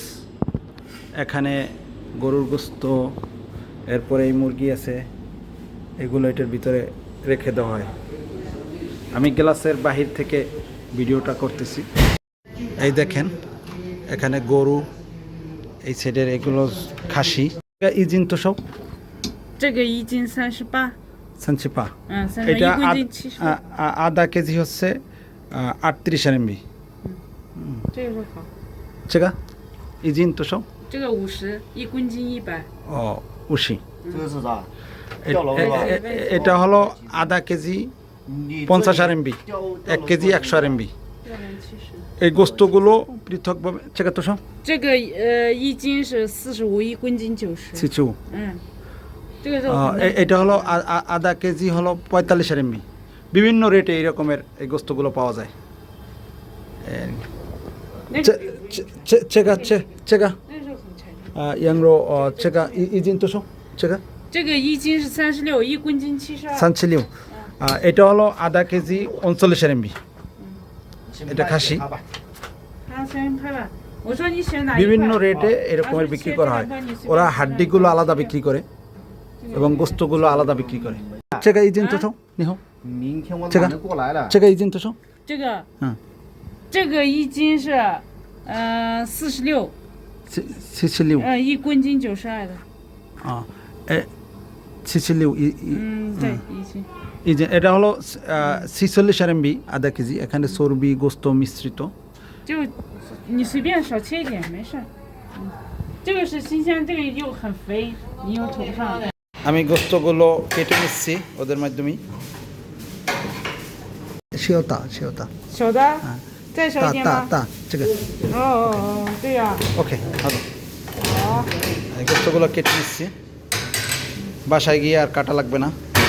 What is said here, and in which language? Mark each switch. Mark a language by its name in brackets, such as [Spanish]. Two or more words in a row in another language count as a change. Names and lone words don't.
[Bangla] এখানে গরুর গোস্ত, এরপরে এই মুরগি আছে, এগুলো এটার ভিতরে রেখে দেওয়া হয়। আমি গ্লাসের বাহির থেকে ভিডিওটা করতেছি। এই দেখেন, এখানে গরু, এই সাইডের এগুলো খাসি। [Chinese] 一斤多少这个一斤38， সানচিপা। 30， [Bangla] এটা [Chinese] 一公斤70。 [Bangla] আধা কেজি হচ্ছে 38 RMB। [Chinese] 这个好，这个一斤多少这个50，一公斤100。哦五十. 这个是啥？ [Bangla] এটা হলো আধা কেজি 50 RMB, 1 কেজি 100 RMB। [Chinese] 这个70。 [Bangla] এই গোস্তগুলো পৃথকভাবে [Chinese] 这个多少这个一斤是45，一公斤90。 সিচু। 这个肉很嫩。 [Bangla] এটা হলো আধা কেজি হলো 45 RMB। বিভিন্ন রেটে এই রকমের এই গোস্তগুলো পাওয়া যায়। [Chinese] 那个这个这个那个肉很柴。羊肉这个一斤多少这个这个一斤是36，一公斤72。 [Bangla] সানচিলিও। এটা হলো আধা কেজি 39 RMB। এটা খাসি। [Chinese] 他先拍吧，我说你选哪一块？ [Bangla] বিভিন্ন রেটে এরকমের বিক্রি করা হয়। ওরা হাড্ডিগুলো আলাদা বিক্রি করে এবং গোস্তগুলো আলাদা বিক্রি করে। [Chinese] 这个一斤多少你好明天我这个马上过来了。这个一斤多少这个，嗯，这个一斤是46， সিচিলিও। 一公斤92的。 সিচিলিও 对，一斤。 [Bangla] এটা হলো 46 RMB আধা কেজি। এখানে চর্বি গোস্ত মিশ্রিত। [Chinese] 就你随便少切一点没事儿。这个是新鲜，这个又很肥，你又涂不上。 [Bangla] আমি গোস্তগুলো কেটে নিচ্ছি ওদের মাধ্যমে। [Chinese] 小的小的小的，再少一点吗？大这个哦哦哦，对呀、 [Bangla] ওকে ভালো। [Chinese] 好。 [Bangla] এই গোস্তগুলো কেটে নিচ্ছি, বাসায় গিয়ে আর কাটা লাগবে না।